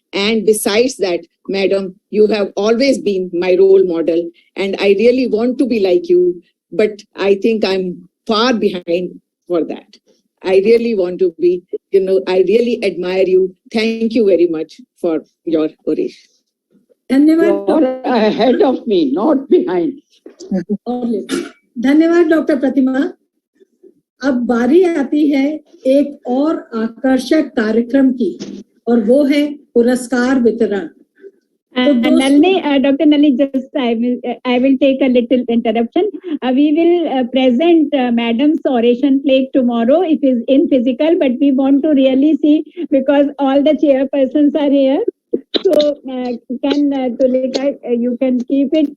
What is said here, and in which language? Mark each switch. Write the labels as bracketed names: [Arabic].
[English] And besides that, madam, you have always been my role model, and I really want to be like you, but I think I'm far behind for that. I really want to be, I really admire you. Thank you very much for your oration. You're ahead of me, not behind. [Hindi] धन्यवाद doctor प्रतिमा। अब बारी आती है एक और आकर्षक कार्यक्रम की, और वो है पुरस्कार वितरण। [English] Nalini, Dr. Nalini, just I will take a little interruption. We will present Madam's oration plate tomorrow. It is in physical, but we want to really see, because all the chairpersons are here. So, Tulika, you can keep it.